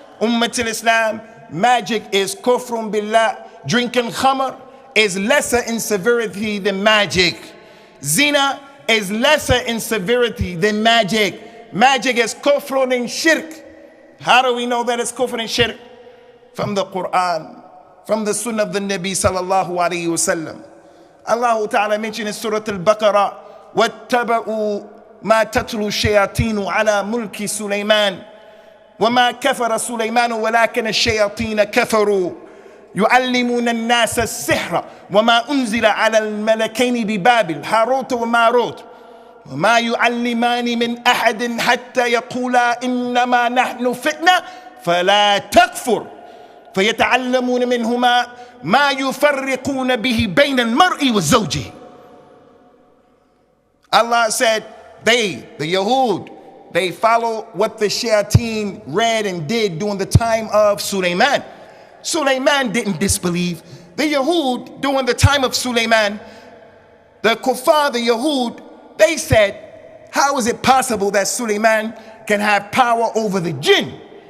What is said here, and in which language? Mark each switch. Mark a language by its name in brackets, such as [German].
[English] Ummat al-Islam, magic is kufrun billah. Drinking khamr is lesser in severity than magic. Zina is lesser in severity than magic. Magic is kufrun and shirk. How do we know that it's kufr and shirk? From the Quran, from the Sunnah of the Nabi sallallahu alayhi wa sallam. Allah Ta'ala mentioned in Surah Al-Baqarah, [Arabic] وَاتَّبَعُوا مَا تَتْلُو الشَّيَاطِينُ عَلَى مُلْكِ سُلَيْمَانَ وَمَا كَفَرَ سُلَيْمَانُ وَلَكِنَ الشَّيَاطِينَ كَفَرُوا يُعَلِّمُونَ النَّاسَ السِّحْرَ وَمَا أُنزِلَ عَلَى الْمَلَكَيْنِ بِبَابِلَ هاروت وماروت وَمَا يُعَلِّمَانِ مِنْ أَحَدٍ حَتَّى يَقُولَا إِنَّمَا نَحْنُ فِتْنَةٌ فَلَا تَكْفُرْ فَيَتَعَلَّمُونَ مِنْهُمَا مَا يُفَرِّقُونَ بِهِ بَيْنَ الْمَرْءِ وَزَوْجِهِ. [English] Allah said, the Yahud, they follow what the shayateen read and did during the time of Sulaiman. Sulaiman didn't disbelieve. The Yahud, during the time of Sulaiman, the kuffar, the Yahud, they said, how is it possible that Sulaiman can have power over the jinn?